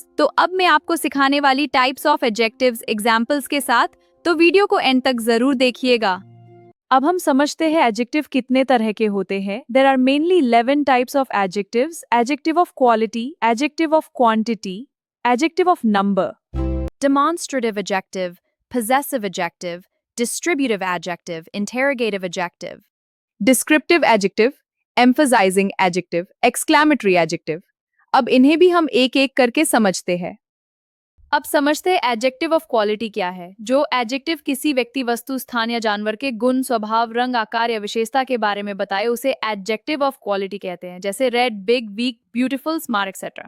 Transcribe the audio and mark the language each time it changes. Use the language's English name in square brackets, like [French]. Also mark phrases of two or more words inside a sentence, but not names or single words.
[Hindi] तो अब मैं आपको सिखाने वाली [English] types of adjectives examples [Hindi] के साथ, तो वीडियो को एंड तक जरूर देखिएगा। अब हम समझते हैं एडजेक्टिव कितने तरह के होते हैं। [English] There are mainly 11 types of adjectives. Adjective of quality, adjective of quantity, adjective of number, demonstrative adjective, possessive adjective, distributive adjective, interrogative adjective, descriptive adjective, emphasizing adjective, exclamatory adjective। [Hindi] अब इन्हें भी हम एक एक करके समझते हैं। अब समझते हैं [English] adjective of quality [Hindi] क्या है। जो एडजेक्टिव किसी व्यक्ति, वस्तु, स्थान या जानवर के गुण, स्वभाव, रंग, आकार या विशेषता के बारे में बताए, उसे [English] adjective of quality [Hindi] कहते हैं, जैसे [English] red, big, weak, beautiful, smart etcetera.